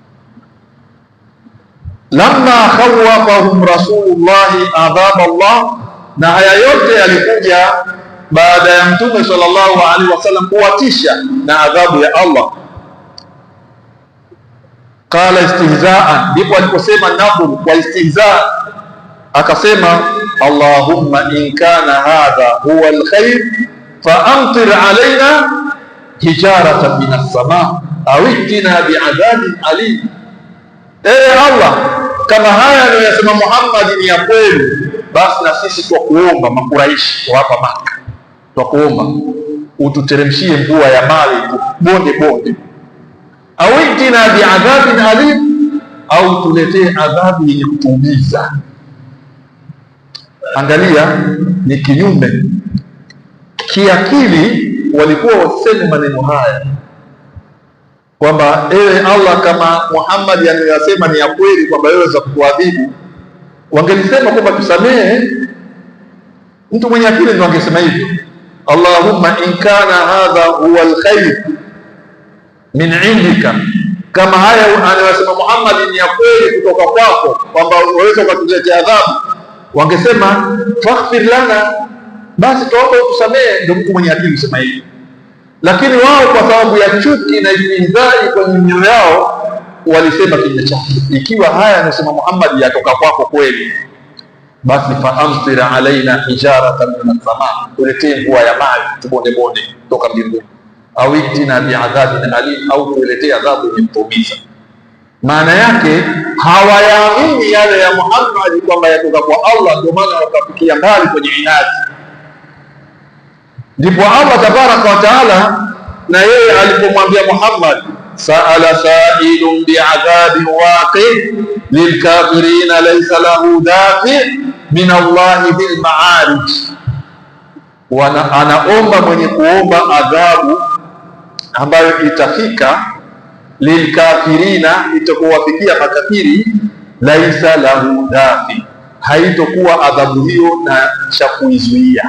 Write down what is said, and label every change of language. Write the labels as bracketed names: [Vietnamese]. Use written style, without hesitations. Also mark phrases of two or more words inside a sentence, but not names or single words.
[Arabic] لما خوفهم رسول الله عذاب الله, [Swahili] na haya yote yalikuja baada ya Mtume [Arabic] صلى الله عليه وسلم [Swahili] kuwatisha na adhabu ya Allah. [Arabic] قال استهزاء, [Swahili] ndipo aliposema Nadhr kwa istihzaa, akasema [Arabic] اللهم إن كان هذا هو الخير فأمطر علينا حجارة من السماء أو ائتنا بعذاب أليم. [Swahili] Ewe Allah, kama haya anayosema Muhammad ni ya kweli, basi na sisi twakuomba, Makuraishi wa hapa Maka, twakuomba ututeremshie mvua ya mawe bonde bonde, au [Arabic] ائتنا بعذاب أليم, [Swahili] au tuletee adhabu yenye kutuumiza. Angalia, ni kinyume kiakili. Walikuwa waseme maneno haya kwamba ewe Allah, kama Muhammad anayosema ni ya kweli kwamba wewe za kuadhibu, wangelisema kwamba tusamehe. Mtu mwenye akili ndio angesema hivyo, [Arabic] اللهم إن كان هذا هو الخير من عندك, [Swahili] kama haya anayosema Muhammad ni ya kweli kutoka kwako kwamba waweza kutuletea adhabu, wangesema [Arabic] فاغفر لنا, [Swahili] basi tuombe utusamehe. Ndio mtu mwenye akili kusema hivyo. Lakini wao kwa sababu ya chuki na istihzai kwenye mioyo yao walisema kinyume chake, ikiwa haya anasema Muhammad yatoka kwako kweli, basi [Arabic] فأمطر علينا حجارة من السماء, [Swahili] tuletee mvua ya mawe tubonde bonde toka mbinguni, au [Arabic] ائتنا بعذاب أليم, [Swahili] au tuletee adhabu yenye kuumiza. Maana yake hawayaamini yale ya Muhammad kwamba yatoka kwa Allah, ndio maana wakafikia mbali kwenye inadi. [Arabic] Ndipo Allah تبارك وتعالى [Swahili] na yeye alipomwambia Muhammad, [Arabic] سأل سائل بعذاب واقع للكافرين ليس له دافع من الله ذي المعارج, [Swahili] anaomba mwenye kuomba adhabu ambayo itafika lilkafirina, itakuwafikia makafiri, [Arabic] ليس له دافع, [Swahili] haitokuwa adhabu hiyo na cha kuizuia.